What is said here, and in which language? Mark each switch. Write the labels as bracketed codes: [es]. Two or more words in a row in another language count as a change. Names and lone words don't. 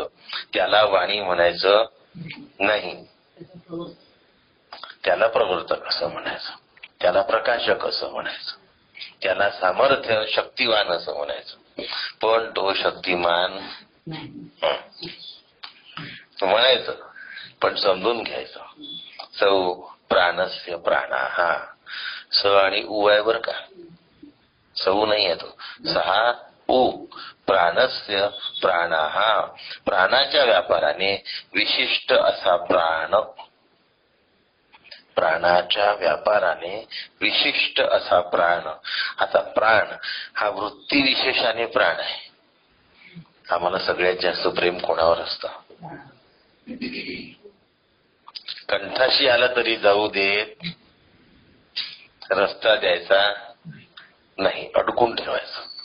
[mr] त्याला वाणी म्हणायचं नाही, त्याला प्रवर्तक असं म्हणायचं, त्याला प्रकाशक असं म्हणायचं, त्याला सामर्थ्य शक्तिवान असं म्हणायचं. पण तो शक्तिमान म्हणायचं, पण समजून घ्यायचं. [sa] सौ प्राणस्य प्राणाहा. [mr] स आणि उ आहे बर का, सौ नाही आहे तो. [sa] 6 उ. प्राणस्य प्राणाहा. [mr] प्राणाच्या व्यापाराने विशिष्ट असा प्राण, प्राणाच्या व्यापाराने विशिष्ट असा प्राण. आता प्राण हा वृत्ती विशेषाने प्राण आहे. आम्हाला सगळ्यात जास्त प्रेम कोणावर असतं? कंठाशी आला तरी जाऊ देत, रस्ता द्यायचा नाही, अडकून ठेवायचं.